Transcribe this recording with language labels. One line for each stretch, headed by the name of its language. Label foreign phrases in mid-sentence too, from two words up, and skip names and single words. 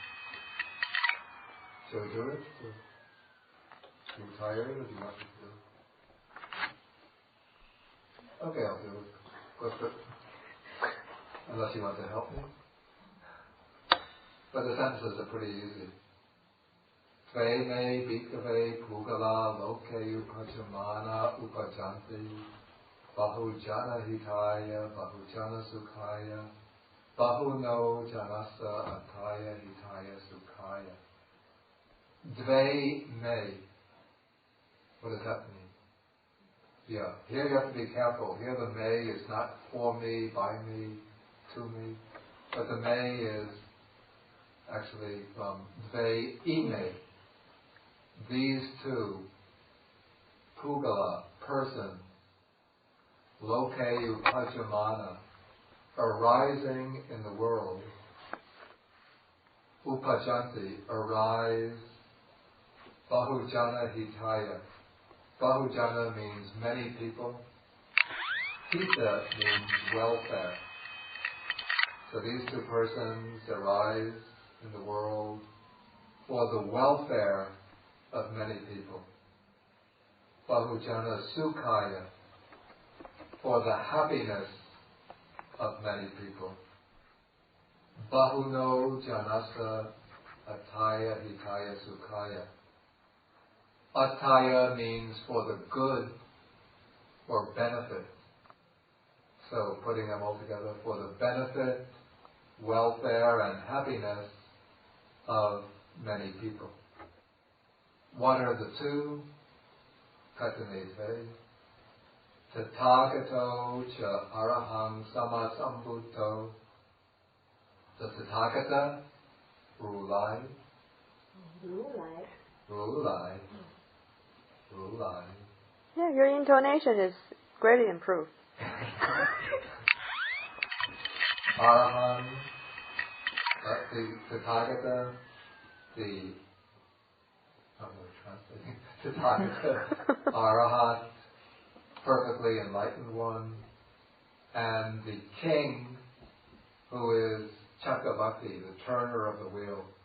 English: Shall we do it? Are you tired, or do you want me to do it? Okay, I'll do it. Quick. Unless you want to help me. But the sentences are pretty easy.
Pali: Tve me bhikkhave pugala loke upajamana upajanti bahujana hitaya bahujana sukhaya bahuno janasa ataya hitaya sukhaya. Dve me.
English: What does that mean? Yeah, here you have to be careful. Here the me is not for me, by me, to me, but the me is actually from
Pali: dve ime.
English: These two, pugala, person,
Pali: loke upajamana,
English: arising in the world, upajanti, arise,
Pali: bahujana hitaya.
English: Bahujana means many people. Hita means welfare. So these two persons arise in the world for the welfare of many people.
Pali: Bahujana sukhaya,
English: for the happiness of many people.
Pali: Bahuno janasa ataya hitaya sukhaya.
English: Ataya means for the good or benefit. So putting them all together, for the benefit, welfare and happiness of many people. What are the two?
Pali: Katanete. Tathagato cha arahang samasambuddho.
English: The Tathagata, Rulai. Yeah, your intonation is greatly improved. Arahant, the Tathagata, Tathagata, Arahat, perfectly enlightened one, and the king, who is Chakravati, the turner of the wheel.